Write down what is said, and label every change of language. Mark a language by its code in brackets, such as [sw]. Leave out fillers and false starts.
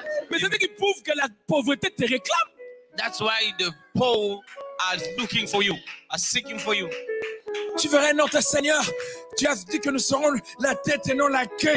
[fr] Mais c'est qui prouve que la pauvreté te réclame. [en] That's why the poor are looking for you, are seeking for you. [fr] Tu verras notre Seigneur. Tu as dit que nous serons la tête et non la queue.